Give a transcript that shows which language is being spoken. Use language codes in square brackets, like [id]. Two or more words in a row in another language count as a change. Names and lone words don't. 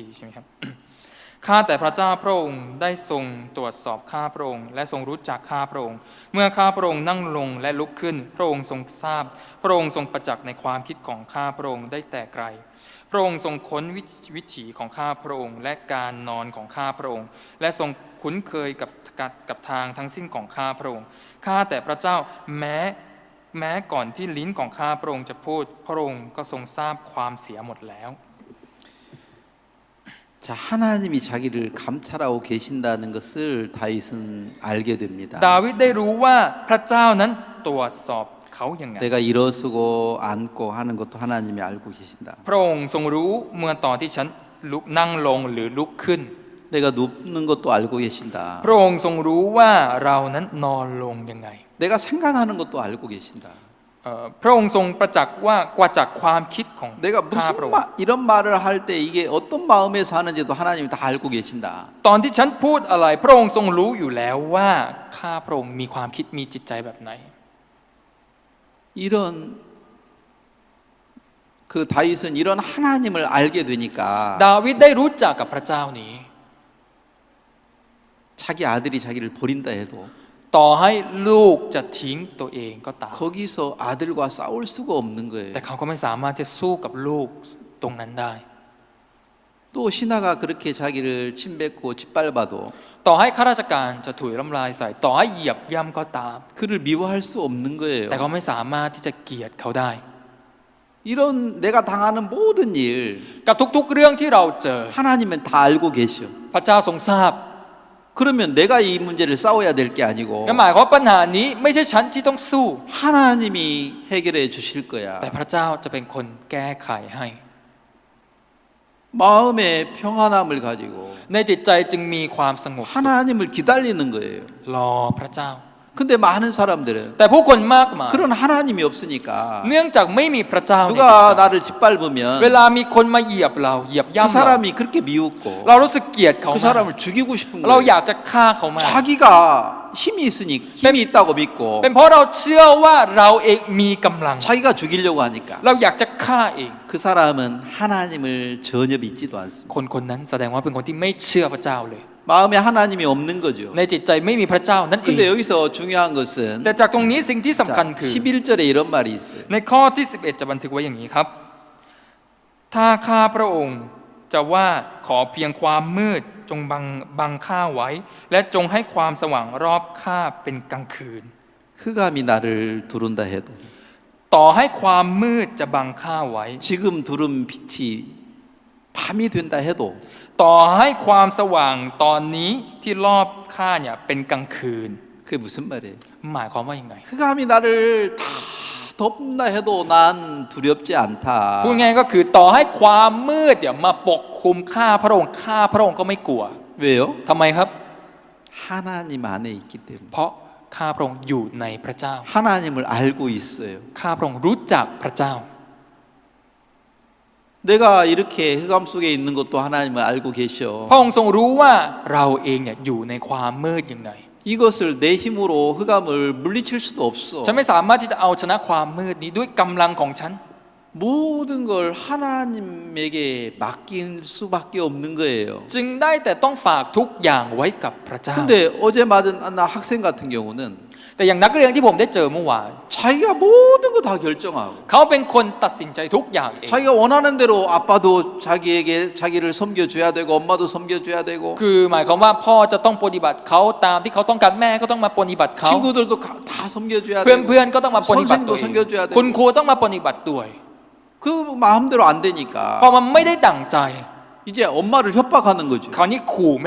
[th] ใช่ไหมครับ ข้าแต่พระเจ้าพระองค์ได้ทรงตรวจสอบข้าพระองค์และทรงรู้จักข้าพระองค์เมื่อข้าพระองค์นั่งลงและลุกขึ้นพระองค์ทรงทราบพระองค์ทรงประจักษ์ในความคิดของข้าพระองค์ได้แต่ไกลพระองค์ทรงค้นวิถีของข้าพระองค์และการนอนของข้าพระองค์และทรงคุ้นเคยกับทางทั้งสิ้นของข้าพระองค์ข้าแต่พระเจ้าแม้ก่อนที่ลิ้นของข้าพระองค์จะพูดพระองค์ก็ทรงทราบความเสียหมดแล้ว [ko] 자, 하나님이 자기를 감찰하고 계신다는 것을 다윗은 알게 됩니다. [th] ดาวิดได้รู้ว่าพระเจ้านั้นตรวจสอบเขาอย่างไง [ko] 내가 일어서고 앉고 하는 것도 하나님이 알고 계신다. [th] พระองค์ทรงรู้เมื่อตอนที่ฉันลุกนั่งลงหรือลุกขึ้น [ko] 내가 눕는 것도 알고 계신다. [th] พระองค์ทรงรู้ว่าเรานั้นนอนลงยังไง [ko] 내가 생각하는 것도 알고 계신다. [th] พระองค์ทรงประจักษ์ว่ากว่าจากความคิดของ [ko] 내가 [th] ข้าพระองค์ [ko] 이런 말을 할 때 이게 어떤 마음에서 하는지도 하나님이 다 알고 계신다. [th] ตอนที่ฉันพูดอะไรพระองค์ทรงรู้อยู่แล้วว่าข้าพระองค์มีความคิดมีจิตใจแบบไหน [ko] 이런 그 다윗은 이런 하나님을 알게 되니까 [th] ดาวิดได้รู้จักกับพระเจ้านี้ [ko] 자기 아들이 자기를 버린다 해도 [th] ต่อให้ลูกจะทิ้งตัวเองก็ตาม [ko] 거기서 아들과 싸울 수가 없는 거예요. [th] แต่เขาก็ไม่สามารถจะสู้กับลูกตรงนั้นได้ [ko] 또 신하가 그렇게 자기를 침뱉고 짓밟아도 [th] ต่อให้ข้าราชการจะถุยน้ำลายใส่ต่อให้เหยียบย่ำก็ตาม [ko] 그를 미워할 수 없는 거예요. [th] แต่เขาไม่สามารถที่จะเกลียดเขาได้ [ko] 이런 내가 당하는 모든 일 [th] กับทุกๆเรื่องที่เราเจอ [ko] 하나님은 다 알고 계셔. [th] พระเจ้าทรงทราบ [ko] 그러면 내가 이 문제를 싸워야 될 게 아니고 [th] นั่นหมายความว่าปัญหานี้ไม่ใช่ฉันที่ต้องสู้ [ko] 하나님이 해결해 주실 거야. [th] แต่พระเจ้าจะเป็นคนแก้ไขให้ [ko] 마음의 평안함을 가지고 [th] ในจิตใจจึงมีความสงบสุข [ko] 하나님을 기다리는 거예요. [th] รอพระเจ้า [ko] 근데 많은 사람들은 [th] แต่ผู้คนมากมาย [ko] 그런 하나님이 없으니까 [th] เนื่องจากไม่มีพระเจ้าในจิต [ko] 누가 [th] ใจ [ko] 나를 짓밟으면 [th] เวลามีคนมาเหยียบเราเหยียบ [ko] 그 [th] ย่ำเรา [ko] 사람이 그렇게 미웠고 [th] เรารู้สึกเกลียดเขา [ko] 그 [th] มาก [ko] 사람을 죽이고 싶은 [th] เราอ [ko] 거예요. [th] ยากจะฆ่าเขามาก [ko] 자기가 힘이 있으니 힘이 있다고 믿고 [th] เป็นเพราะเราเชื่อว่าเราเองมีกำลัง [ko] 자기가 죽이려고 하니까 [th] เราอยากจะฆ่าเอง [ko] 그 사람은 하나님을 전혀 믿지도 않습니다. [th] คนนั้นแสดงว่าเป็นคนที่ไม่เชื่อพระเจ้าเลย [ko] 마음에 하나님이 없는 거죠. [th] ในจิตใจไม่มีพระเจ้านั่นเอง [ko] 근데 여기서 중요한 것은 [th] แต่จากตรงนี้สิ่งที่สำคัญ [ko] 자, [th] คือ [ko] 11절에 이런 말이 있어요. [th] ในข้อที่ 11 จะบันทึกไว้อย่างนี้ครับ ถ้าข้าพระองค์จะว่าขอเพียงความมืดจงบังข้าไว้ และจงให้ความสว่างรอบข้าเป็นกลางคืน [ko] 흑암이 나를 두른다 해도 [th] ต่อให้ความมืดจะบังข้าไว้ [ko] 지금 두른 빛이 밤이 된다 해도 [th] ต่อให้ความสว่างตอนนี้ที่รอบข้าเนี่ยเป็นกลางคืน [ko] 그게 무슨 말이에요? [th] หมายความว่ายังไง [ko] 흑암이 나를 다 덮는다 해도 난 두렵지 않다. [th] พูดง่ายก็คือต่อให้ความมืดเนี่ยมาปกคลุมข้าพระองค์ก็ไม่กลัว [ko] 왜요? [th] ทำไมครับ [ko] 하나님 안에 있기 때문에. [th] เพราะข้าพระองค์อยู่ในพระเจ้า [ko] 하나님을 알고 있어요. [th] ข้าพระองค์รู้จักพระเจ้า [ko] 내가 이렇게 흑암 속에 있는 것도 하나님을 알고 계셔. [th] พระองค์ทรงรู้ว่าเราเองเนี่ยอยู่ในความมืดยังไง [ko] 이것을 내 힘으로 흑암을 물리칠 수도 없어. [th] ฉันไม่สามารถที่จะเอาชนะความมืดนี้ด้วยกำลังของฉัน [ko] 모든 걸 하나님에게 맡길 수밖에 없는 거예요. [th] จึงได้แต่ต้องฝากทุกอย่างไว้กับพระเจ้า [ko] 근데 어제 만난 학생 같은 경우는 [th] แต่อย่างนักเรียนที่ผมได้เจอเมื่อวาน [ko] 자기가 모든 거 다 결정하고 [th] เขาเป็นคนตัดสินใจทุกอย่างเอง [ko] 자기가 원하는 대로 아빠도 자기를 섬겨줘야 되고 엄마도 섬겨줘야 되고 [th] คือหมายความว่าพ่อจะต้องปฏิบัติเขาตามที่เขาต้องการแม่ก็ต้องมาปฏิบัติเขา [ko] 친구들도 다 섬겨줘야 [th] เพื่อน [ko] 되고 [th] เพื่อนๆก็ต้องมาปฏิบัติตัว [ko] 선생도 [th] เอง [ko] 섬겨줘야 [th] คุณ [ko] 되고 [th] ครูต้องมาปฏิบัติด้วย [ko] 그 마음대로 안 [th] พอ [ko] 되니까 [th] มันไม่ได้ดั่งใจ [ko] 이제 엄마를 협박하는 거죠. [th] คราวนี้ขู่แม่